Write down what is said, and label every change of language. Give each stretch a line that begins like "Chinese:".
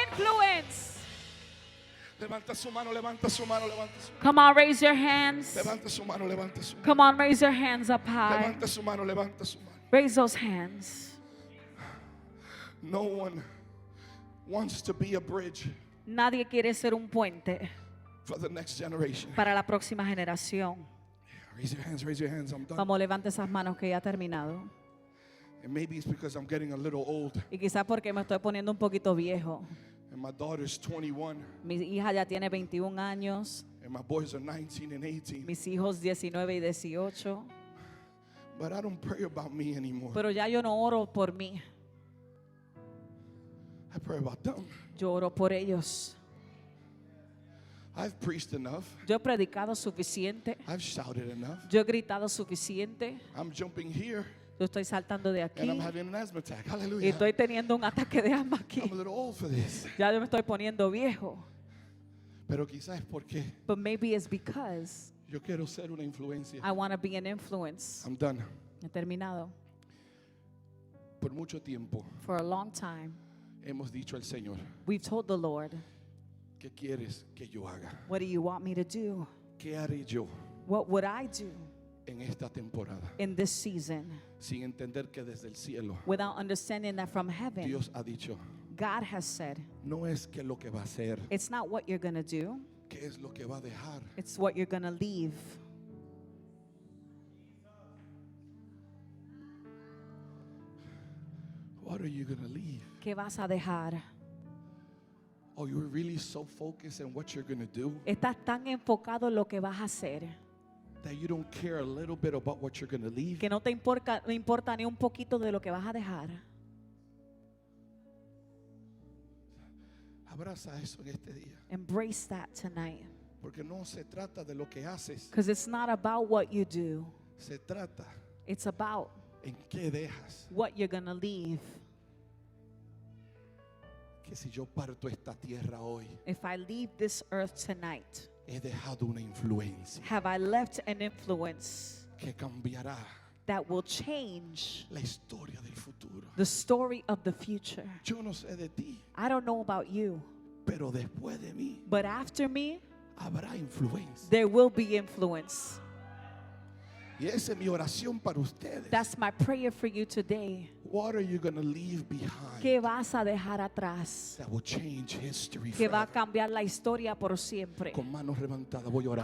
English: Influence.
Spanish: Levanta su mano, levanta su mano, levanta su mano.
English: Come on, raise your hands.
Spanish: Levanta su mano, levanta su mano.
English: Come on, raise your hands up high.
Spanish: Levanta su mano, levanta su mano.
English: Raise those hands. No one wants to be a bridge
Spanish: Nadie quiere ser un puente
English: for the next generation.
Spanish: para la próxima generación.
English: Raise your hands, raise your hands. I'm done.
Spanish: Vamos, levante esas manos que ya ha terminado.
English: And maybe it's because I'm getting a little old
Spanish: Y quizás porque me estoy poniendo un poquito viejo.
English: and my daughter's 21
Spanish: Mi hija ya tiene 21 años.
English: and my boys are 19 and 18.
Spanish: Mis hijos 19 y 18.
English: But I don't pray about me anymore.
Spanish: Pero ya yo no oro por mí.
English: I pray about them.
Spanish: Yo oro por ellos.
English: I've preached enough.
Spanish: Yo he predicado suficiente.
English: I've shouted enough.
Spanish: Yo he gritado suficiente.
English: I'm jumping here
Spanish: Yo estoy saltando de
English: and
Spanish: aquí.
English: I'm having an asthma attack.
Spanish: Y
English: Hallelujah.
Spanish: estoy teniendo un ataque de asma aquí.
English: I'm a little old for this.
Spanish: Ya yo me estoy poniendo viejo. Pero quizás es porque
English: But maybe it's because
Spanish: yo quiero ser una influencia.
English: I want to be an influence. I'm done.
Spanish: He terminado. Por mucho tiempo
English: For a long time,
Spanish: hemos dicho al Señor,
English: we've told the Lord,
Spanish: ¿qué quieres que yo haga?
English: what do you want me to do?
Spanish: ¿Qué haré yo
English: What would I do
Spanish: en esta temporada?
English: in this season?
Spanish: Sin entender que desde el cielo
English: Without understanding that from heaven,
Spanish: Dios ha dicho,
English: God has said,
Spanish: no es que lo que va a hacer,
English: it's not what you're going to do,
Spanish: que es lo que va a dejar.
English: it's what you're going to leave. What are you going to leave?
Spanish: ¿Qué vas a dejar?
English: Oh, you're really so focused on what you're going to do
Spanish: Estás tan enfocado en lo que vas a hacer
English: that you don't care a little bit about what you're going to leave.
Spanish: que no te importa ni un poquito de lo que vas a dejar. Abraza eso en este día.
English: Embrace that tonight.
Spanish: Porque no se trata de lo que haces,
English: Because it's not about what you do.
Spanish: se trata
English: It's about
Spanish: en qué dejas.
English: what you're going to leave.
Spanish: Que si yo parto esta tierra hoy,
English: If I leave this earth tonight,
Spanish: he dejado una influencia
English: have I left an influence
Spanish: que cambiará
English: that will change
Spanish: la historia del futuro.
English: the story of the future?
Spanish: Yo no sé de ti,
English: I don't know about you,
Spanish: pero después de mí
English: but after me,
Spanish: habrá influencia.
English: there will be influence.
Spanish: Y esa es mi oración para ustedes.
English: That's my prayer for you today. What are you going to leave behind
Spanish: ¿Qué vas a dejar atrás?
English: that will change history
Spanish: Que va a
English: forever?
Spanish: cambiar la historia por siempre. Con manos levantadas voy a orar.